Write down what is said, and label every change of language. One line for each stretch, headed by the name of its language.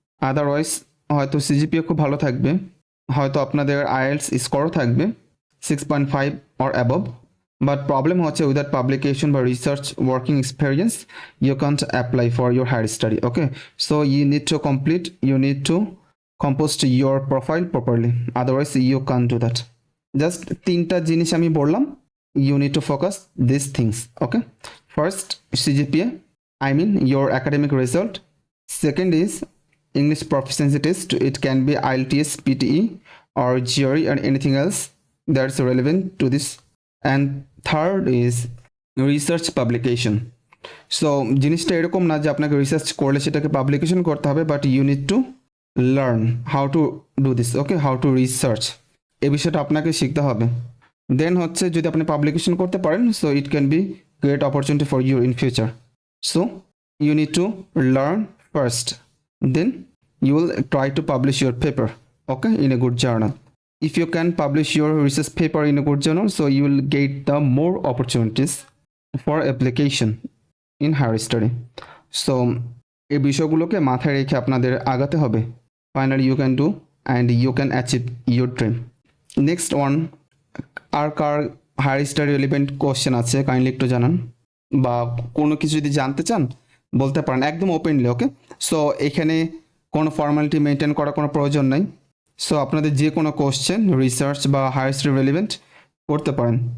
English: otherwise
Bangla: হয়তো CGPA খুব ভালো থাকবে, হয়তো আপনাদের আইএলটিএস স্কোরও থাকবে
English: 6.5 or above, but problem
Bangla: হচ্ছে
English: Without publication বা research working experience you can't apply for your higher study. Okay, so you need to complete, you need to compost your profile properly, otherwise you can do that. Just
Bangla: তিনটা জিনিস আমি বললাম,
English: You need to focus this things. Okay, first CGPA, I mean your academic result. Second is English proficiency test, it can be IELTS, PTE or GRE or anything else that's relevant to this. And third is research publication. So
Bangla: জিনিসটা এরকম না যে আপনাকে research করলে সেটাকে publication করতে হবে,
English: But you need to learn how to do this. Okay, how to research,
Bangla: এই বিষয়টা আপনাকে শিখতে হবে।
English: then
Bangla: হচ্ছে যদি আপনি পাবলিকেশন করতে পারেন,
English: So it can be great opportunity for you in future. So you need to learn first, then you will try to publish your paper, okay, in a good journal. if you can publish your research paper in a good journal, so you will get the more opportunities for application in higher study. So
Bangla: এই বিষয়গুলোকে মাথায় রেখে আপনাদের আগাতে হবে.
English: Finally you can do and you can achieve your dream. Next one,
Bangla: আর car higher study relevant question আছে kindly একটু জানান, বা কোনো কিছু যদি জানতে চান বলতে পারেন একদম ওপেনলি. ওকে, সো এখানে কোনো ফর্মালিটি মেনটেন করার কোনো প্রয়োজন নাই. সো আপনাদের যে কোনো কোশ্চেন রিসার্চ বা হায়ার স্টাডি রিলেভেন্ট করতে পারেন.